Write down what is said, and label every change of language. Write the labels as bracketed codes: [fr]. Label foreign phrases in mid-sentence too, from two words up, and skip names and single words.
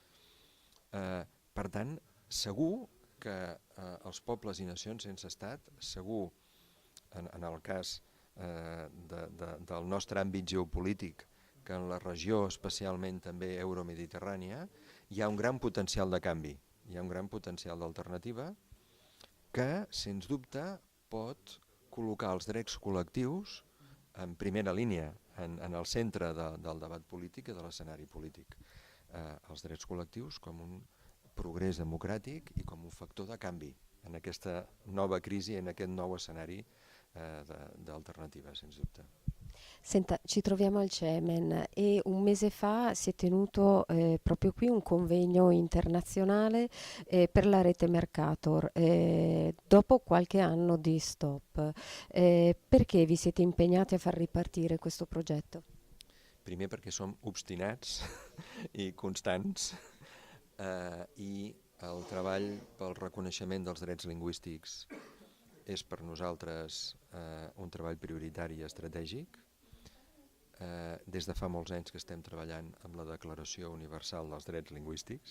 [ca] Per tant, segur que els pobles i nacions sense estat, segur en el cas del nostre àmbit geopolític, que en la regió especialment també euromediterrània, hi ha un gran potencial de canvi, hi ha un gran potencial d'alternativa que, sens dubte, pot col·locar els drets col·lectius en primera línia, en el centre del debat polític i de l'escenari polític. Els drets col·lectius com un progrés democràtic i com un factor de canvi en aquesta nova crisi, en aquest nou escenari d'alternativa, sens dubte. [it] Senta, ci troviamo al CEMEN e un mese fa si è tenuto proprio qui un convegno internazionale per la rete Mercator, dopo qualche anno di stop. Perché vi siete impegnati a far ripartire questo progetto? [ca] Primer perquè som obstinats i constants i el treball pel reconeixement dels drets lingüístics és per nosaltres un treball prioritari i estratègic. Des de fa molts anys que estem treballant amb la Declaració Universal dels Drets Lingüístics.